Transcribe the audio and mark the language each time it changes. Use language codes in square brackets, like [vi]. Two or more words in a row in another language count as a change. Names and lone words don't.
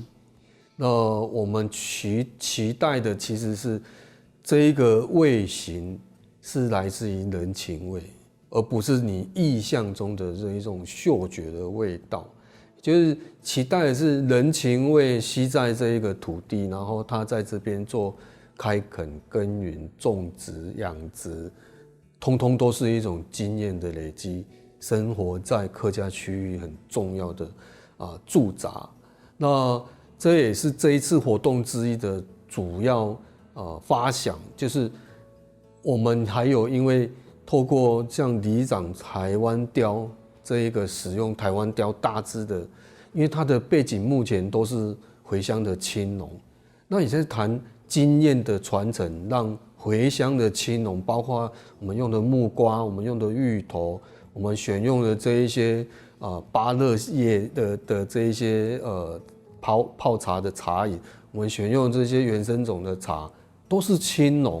[zh] 那我們期待的其實是這一個味型是來自於人情味，而不是你意象中的這一種嗅覺的味道。就是期待的是人情味吸在這一個土地，然後他在這邊做開墾、耕耘、種植、養殖，通通都是一種經驗的累積。生活在客家區域很重要的駐紮，那這也是這一次活動之一的主要發想，就是我們還有因為透過像里長台灣雕這一個使用台灣雕大支的，因為它的背景目前都是回鄉的青農，那也在談經驗的傳承，讓回鄉的青農，包括我們用的木瓜，我們用的芋頭，我們選用的這一些芭樂葉的這一些泡茶的茶飲，我們選用的這些原生種的茶都是青農。